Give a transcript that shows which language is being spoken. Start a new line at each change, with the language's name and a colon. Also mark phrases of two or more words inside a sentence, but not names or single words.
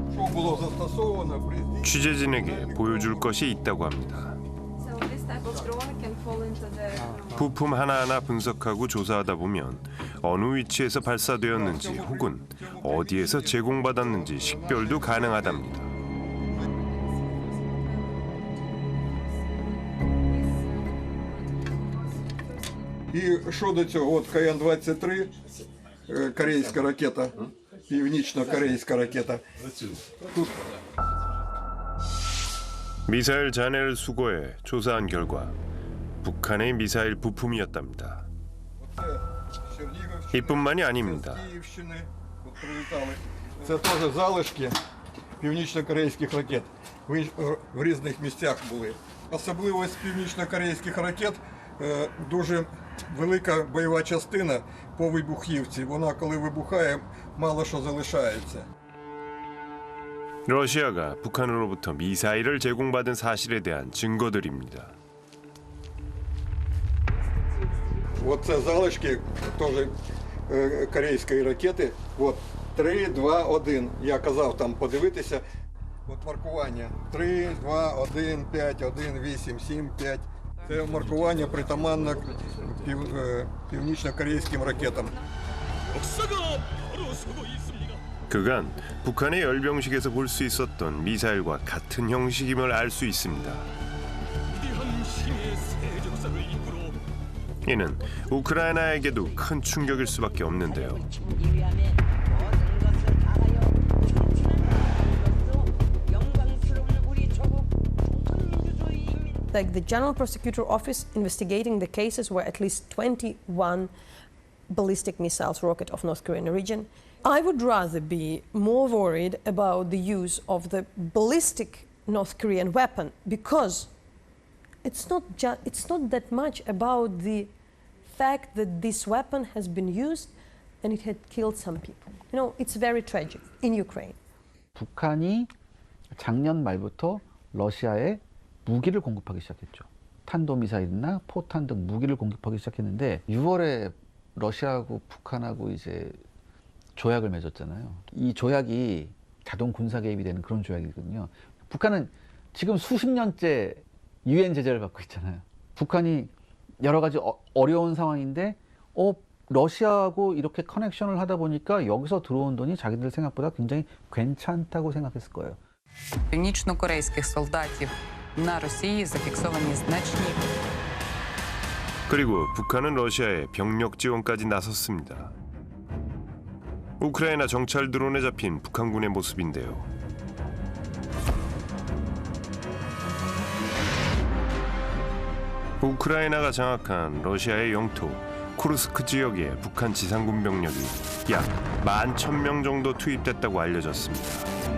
Ukrainian: було застосовано при
Korean: 취재진에게 보여줄 것이 있다고 합니다.
English: So this type of drone can fall into the
Korean: 부품 하나하나 분석하고 조사하다 보면 어느 위치에서 발사되었는지 혹은 어디에서 제공받았는지 식별도 가능하답니다.
Ukrainian: І що до цього? От КН-23, корейська ракета, північно-корейська ракета.
Korean: 미사일 잔해를 수거해 조사한 결과 북한의 미사일 부품이었답니다. 이뿐만이 아닙니다.
Ukrainian: Київщини, от прилітали. Це теж залишки північно-корейських ракет. В різних місцях були. Особливість північно-корейських ракет дуже велика бойова частина по вибухівці. Вона, коли вибухає, мало що залишається.
Korean: 러시아가 북한으로부터 미사일을 제공받은 사실에 대한 증거들입니다.
Ukrainian: Оце залишки теж корейської ракети. От 3, 2, 1. Я казав там подивитися. От маркування 3, 2, 1, 5, 1, 8, 7, 5. Це маркування притаманне північно-корейським ракетам.
Korean: 그간 북한의 열병식에서 볼 수 있었던 미사일과 같은 형식임을 알 수 있습니다. 이는 우크라이나에게도 큰 충격일 수밖에 없는데요.
English: Like the General Prosecutor Office investigating the cases where at least 21 ballistic missiles rocket off North Korean region. I would rather be more worried about the use of the ballistic North Korean weapon because it's not that much about the fact that this weapon has been used and it had killed some people. You know, it's very tragic in Ukraine.
Korean: 북한이 작년 말부터 러시아에 무기를 공급하기 시작했죠. 탄도미사일이나 포탄 등 무기를 공급하기 시작했는데 6월에 러시아하고 북한하고 이제 조약을 맺었잖아요. 이 조약이 자동 군사 개입이 되는 그런 조약이거든요. 북한은 지금 수십 년째 유엔 제재를 받고 있잖아요. 북한이 여러 가지 어려운 상황인데 러시아하고 이렇게 커넥션을 하다 보니까 여기서 들어온 돈이 자기들 생각보다 굉장히 괜찮다고 생각했을 거예요.
Ukrainian: Північно-корейських солдатів на Росії зафіксовані значні.
Korean: 그리고 북한은 러시아에 병력 지원까지 나섰습니다. 우크라이나 정찰 드론에 잡힌 북한군의 모습인데요. 우크라이나가 장악한 러시아의 영토 쿠르스크 지역에 북한 지상군 병력이 약 11,000명 정도 투입됐다고 알려졌습니다.